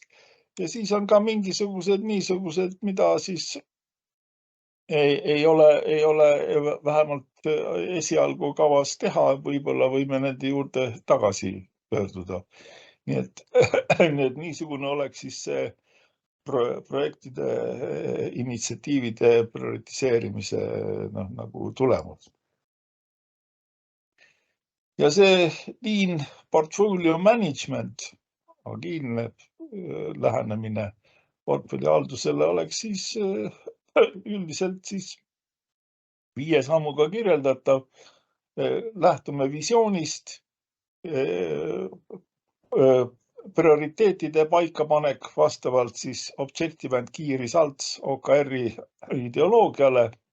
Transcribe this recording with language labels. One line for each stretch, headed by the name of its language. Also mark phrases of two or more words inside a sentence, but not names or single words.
Estonian: Ja siis on ka mingisugused niisugused, mida siis ei ole vähemalt esialgu kavas teha, võib-olla võime nende juurde tagasi pöörduda. Nii et niisugune oleks siis see projektide initsiatiivide prioritiseerimise nagu tulemus. Ja see
English: lean portfolio management,
Estonian: agiilne lähenemine portfellihaldusele oleks siis üldiselt siis 5 sammuga kirjeldatav. Lähtume visioonist, prioriteetide paikapanek vastavalt siis
English: Objective and Key Results
Estonian: OKR-i ideoloogiale.